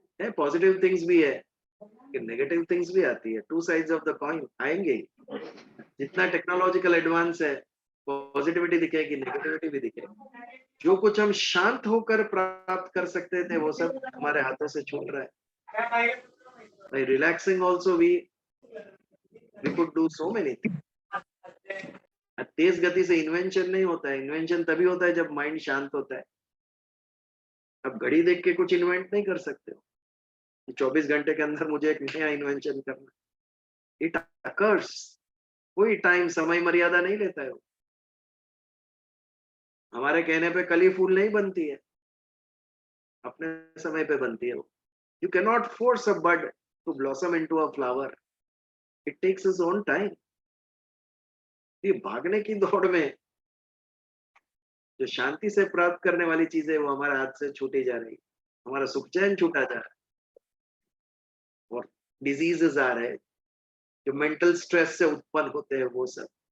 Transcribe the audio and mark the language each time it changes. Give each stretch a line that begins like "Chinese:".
Hindi: Positive things भी है कि नेगेटिव थिंग्स भी आती है,
English: two sides of the coin
Hindi: आएंगे। जितना टेक्नोलॉजिकल एडवांस है, पॉजिटिविटी दिखेगी, नेगेटिविटी भी दिखेगी। जो कुछ हम शांत होकर प्राप्त कर सकते थे वो सब हमारे हाथों से छूट रहा है।
English: By relaxing also we could do so many things।
Hindi: तेज गति से इन्वेंशन नहीं होता है, इन्वेंशन तभी होता है जब माइंड शांत होता है। अब घड़ी देख के कुछ इन्वेंट नहीं कर सकते हो 24 घंटे के अंदर मुझे एक नया इन्वेंशन करना,
English: It occurs.
Hindi: कोई टाइम समय मर्यादा नहीं लेता है वो। हमारे कहने पे कली फूल नहीं बनती है, अपने समय पे बनती है वो।
English: You cannot force a bud to blossom into a flower. It takes its own time।
Hindi: ये भागने की दौड़ में जो शांति से प्राप्त करने वाली चीजें वो हमारे हाथ से छूटी जा रही, हमारा सुख चैन छूटा जा रहा है, और डिजीजेस आ रहे हैं जो मेंटल स्ट्रेस से उत्पन्न होते हैं वो सब।